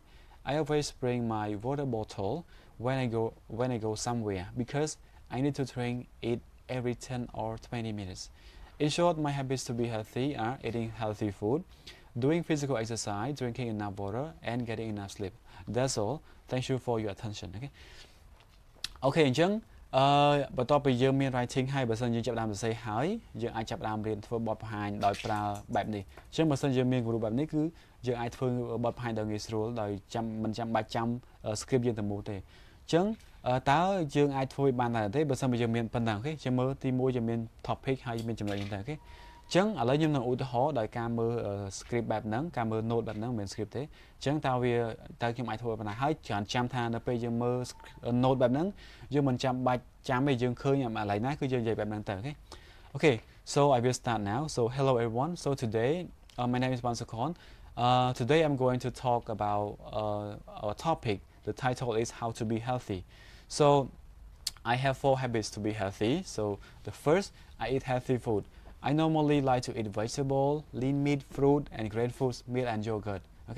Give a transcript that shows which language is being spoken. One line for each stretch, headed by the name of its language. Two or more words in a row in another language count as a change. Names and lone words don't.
English: I always bring my water bottle when I go somewhere because I need to drink it every 10 or 20 minutes. In short, my habits to be healthy are eating healthy food, doing physical exercise, drinking enough water, and getting enough sleep. That's all. Thank you for your attention.
Khmer: Okay, អញ្ចឹងបន្ទាប់ពីយើងមាន writing ហើយបើសិនយើងចាប់ផ្ដើមសរសេរហើយយើងអាចចាប់ផ្ដើមរៀនធ្វើបទបង្ហាញដោយប្រើបែបនេះអញ្ចឹងបើសិនយើងមានគំរូបែបនេះគឺយើងអាចធ្វើបទបង្ហាញដោយងាយស្រួលដោយមិនចាំបាច់ចាំ script យើងទៅ មូលទេអញ្ចឹងតើយើងអាចធ្វើបានដែរទេបើសិនបើយើងមានប៉ុណ្ណឹងអូខេជាមើលទី1យើងមាន topic ហើយមានចំណុចហ្នឹងទៅអូខេអញ្ចឹងឥឡូវខ្ញុំនឹងឧទាហរណ៍ដោយ ការមើល script បែបហ្នឹងការមើល note បែបហ្នឹងមិនមែន script ទេអញ្ចឹងតើខ្ញុំអាចធ្វើប៉ុណ្ណាហើយច្រើនចាំថានៅពេលយើង មើល note បែបហ្នឹងយើងមិនចាំបាច់ចាំទេយើងឃើញអាឡៃណាគឺយើងនិយាយបែបហ្នឹងទៅអូខេ
English: Okay so I will start now so hello everyone so today my name is Wan Sukhon today I'm going to talk about a topic the title is how to be healthy so I have 4 habits to be healthy so the first I eat healthy food I normally like to eat vegetable, lean meat, fruit, and grain foods, milk and yogurt. Okay.